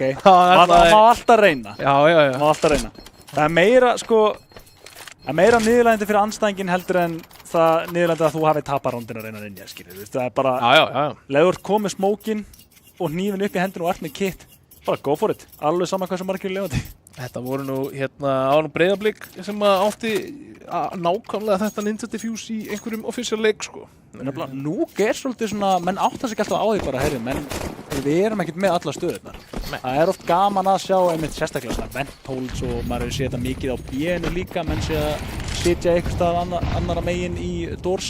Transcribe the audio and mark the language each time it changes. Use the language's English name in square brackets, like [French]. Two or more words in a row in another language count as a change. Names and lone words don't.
[Icelandic] Það má alltaf reyna. Já. Má alltaf reyna. Það er meira sko, niðurlægjandi fyrir andstæðinginn heldur en það niðurlægjandi að þú hafi taparándin að reyna að ninja, skilur. Það er bara, leður komið smókin og hnífin upp í hendinu og ert með kit, bara [English] go for it. [Icelandic] Alveg sama hversu margir lifandi. Þetta voru nú Breiðablik sem átti nákvæmlega þetta [English] ninja diffuse [Icelandic] í einhverjum official leik sko. Nuke er svolítið svona, menn átta sig alltaf á því bara, herri, menn við erum ekkert með alla stöðurnar. Það er oft gaman að sjá einmitt sérstaklega svona [English] vent holes [Icelandic] og maður hefur séð þetta mikið á B-inu líka, menn sé að sitja einhvers staðar annara megin í doors.